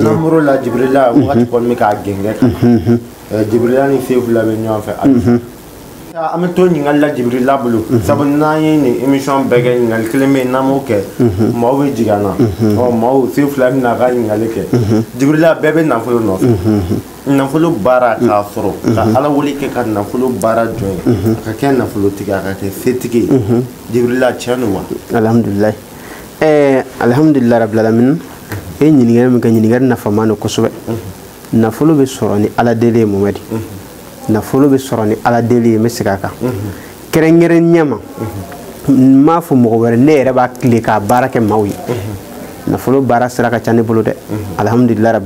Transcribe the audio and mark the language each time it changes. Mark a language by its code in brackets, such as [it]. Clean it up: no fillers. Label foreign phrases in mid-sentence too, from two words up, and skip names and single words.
[bm] n'an la Jibrila wagati kɔni bɛ k'a gɛngɛ kan Jibrila ni Sefula bɛ ɲɔgɔn fɛ an bɛ to ɲininkali la Jibrila bolo sabu n'an ye nin émission bɛɛ kɛ ɲininkali kelen bɛ yen n'an m'o kɛ maaw bɛ jigin an na maaw Sefula bɛna a ka ɲininkali kɛ Jibrila bɛɛ bɛ nafolo nɔfɛ nafolo baara k'a sɔrɔ ka ala wele kɛ ka nafolo baara jɔn ye a ka kɛ nafolotigi a ka kɛ setigi ye Jibrila tiɲɛ don wa [ar] الحمد لله الحمد لله رب العالمين [bm] e ɲininkali min kɛ ɲininkali nafama don kosɛbɛ nafolo bɛ sɔrɔ ni ala deli ye Mohamɛdi nafolo bɛ sɔrɔ ni ala deli ye n bɛ segin a kan kɛrɛnkɛrɛnnenya ma n m'a fɔ mɔgɔ wɛrɛ ne yɛrɛ b'a tile k'a baara kɛ maaw ye nafolo baara sira ka ca ne bolo dɛ [ar] الحمد لله رب